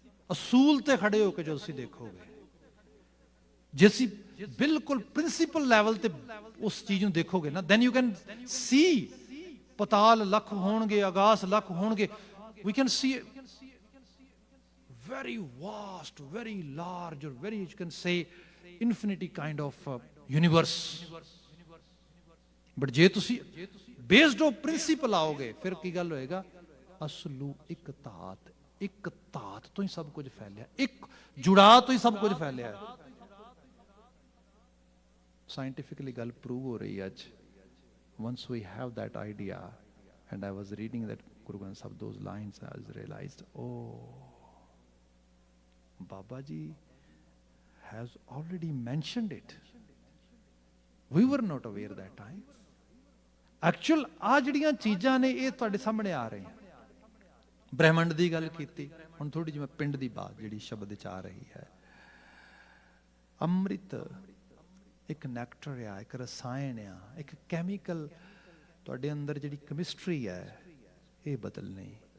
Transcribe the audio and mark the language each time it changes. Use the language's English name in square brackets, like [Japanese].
[Punjabi] ਅਸੂਲ ਤੇ ਖੜੇ ਹੋ ਕੇ ਜੋ ਤੁਸੀਂ ਦੇਖੋਗੇ, ਜੇ ਅਸੀਂ ਬਿਲਕੁਲ ਪ੍ਰਿੰਸੀਪਲ ਲੈਵਲ ਤੇ ਉਸ ਚੀਜ਼ ਨੂੰ ਦੇਖੋਗੇ ਨਾ, [English] then you can see [Punjabi] ਪਤਾਲ lakh ਹੋਣਗੇ, ਆਗਾਸ ਲੱਖ ਹੋਣਗੇ, [English] we can see very vast, very large, or very, you can say, infinity kind of universe. [Punjabi] But ਜੇ ਤੁਸੀਂ [English] based on principle [Punjabi] ਆਓਗੇ, ਫਿਰ ਕੀ ਗੱਲ ਹੋਏਗਾ? ਅਸਲੂ ਇੱਕ ਧਾਤ ਇੱਕ ਧਾਤ ਤੋਂ ਹੀ ਸਭ ਕੁਝ ਫੈਲਿਆ, ਇੱਕ ਜੁੜਾ ਤੋਂ ਹੀ ਸਭ ਕੁਝ ਫੈਲਿਆ। ਸਾਇੰਟੀਫਿਕਲੀ ਗੱਲ ਪ੍ਰੂਵ ਹੋ ਰਹੀ ਹੈ ਅੱਜ। [English] once we have that idea, and I was reading that Guru Granth Sahib, those lines, I realized, oh, Baba Ji has already mentioned it. We were not aware that time. [Punjabi] Actual ਆ ਜਿਹੜੀਆਂ ਚੀਜ਼ਾਂ ਨੇ ਇਹ ਤੁਹਾਡੇ ਸਾਹਮਣੇ ਆ ਰਹੀਆਂ। ਬ੍ਰਹਿਮੰਡ ਦੀ ਗੱਲ ਕੀਤੀ, ਹੁਣ ਥੋੜੀ ਜਿਹੀ ਮੈਂ ਪਿੰਡ ਦੀ ਬਾਤ ਜਿਹੜੀ ਸ਼ਬਦ ਵਿੱਚ ਆ ਰਹੀ ਹੈ। ਅੰਮ੍ਰਿਤ ਇੱਕ ਨੈਕਟਰ ਆ, ਇੱਕ ਰਸਾਇਣ ਆ, ਇੱਕ ਕੈਮੀਕਲ ਤੁਹਾਡੇ ਅੰਦਰ ਜਿਹੜੀ ਕੈਮਿਸਟਰੀ ਹੈ ਇਹ ਬਦਲਣੀ।